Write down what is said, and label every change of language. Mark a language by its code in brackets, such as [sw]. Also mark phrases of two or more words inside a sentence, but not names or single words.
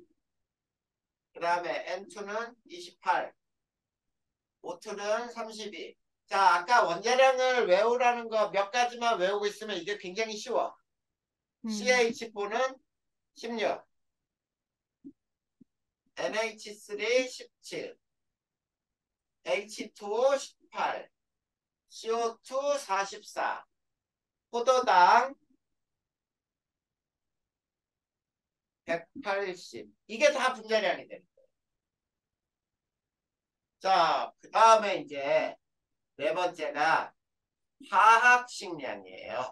[ko] 그 다음에 N2는 28. O2는 32. 자, 아까 원자량을 외우라는 거 몇 가지만 외우고 있으면 이게 굉장히 쉬워. CH4는 16. NH3 17. H2O 18. CO2 44. 포도당 180. 이게 다 분자량이 됩니다. 자, 그 다음에 이제 네 번째가 화학식량이에요.